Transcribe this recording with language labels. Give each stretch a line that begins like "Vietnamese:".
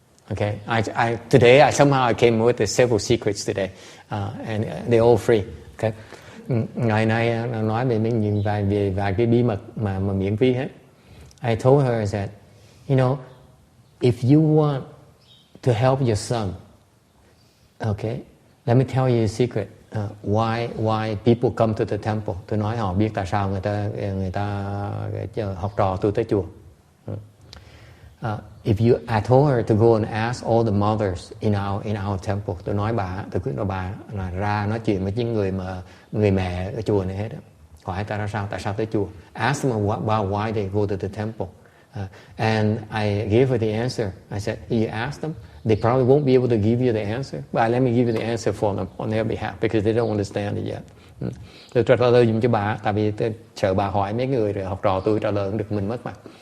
English: Okay, today somehow I came with several secrets today, and they're all free.
Vietnamese: Okay, ngày nay nói về những vài cái bí mật mà miễn phí hết.
English: I told her that, you know, if you want to help your son, okay, let me tell you a secret. Why people come to the temple?
Vietnamese: Tôi nói họ biết tại sao người ta học trò tôi tới chùa. I told her to go and ask all the mothers in our temple. Tôi quyết nói bà là ra nói chuyện với những người mẹ ở chùa này hết. Hỏi tại sao tới chùa?
English: Ask them about why they go to the temple. And I gave her the answer. I said, you ask them, they probably won't be able to give you the answer, but let me give you the answer for them on their behalf because they don't understand it yet.
Vietnamese: Tôi trả lời dùm cho bà, tại vì tôi sợ bà hỏi mấy người rồi học trò tôi trả lời không được, mình mất mặt.